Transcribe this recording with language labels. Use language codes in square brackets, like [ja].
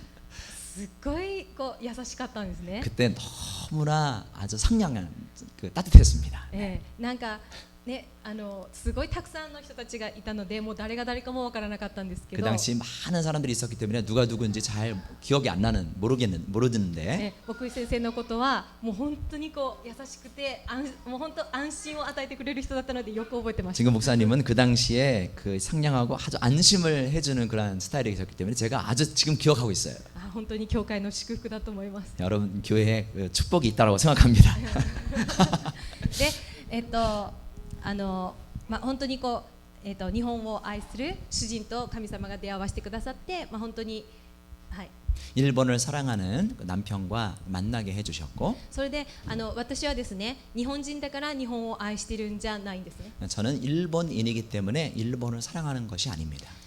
[ja] すっごいこう優しかったんですね。 [ko] 그때 너무나 아주 상냥한 그 따뜻했습니다. [ja] なんかね、すごいたくさんの人たちがいたのでもう誰が誰かもわからなかったんですけ [ko] 그 [ja] ど、 [ko] 당시 많은 사람들이 있었기 때문에 누가 누군지 잘 기억이 안 나는 모르는데 [ja] 牧師先生のことはもう本当にこう優しくてもう本当安心を与えてくれる人だったのでよく覚えてました。 [ko] 지금 목사님은 그 당시에 그 상냥하고 아주 안심을 해주는 그런 스타일이셨기 때문에 제가 아주 지금 기억하고 있어요. [ja] 本当に教会の祝福だと思います。 [ko] 여러분 교회에 그 축복이 있다고 생각합니다. [ja] で本当にこう、日本を愛する主人と神様が出会わせてくださって、本当に、はい、 [ko] 일본을 사랑하는 남편과 만나게 해주셨고 [ja] それで私はですね日本人だから日本を愛してるんじゃないんですね。 [ko] 저는 일본인이기 때문에 일본을 사랑하는 것이 아닙니다.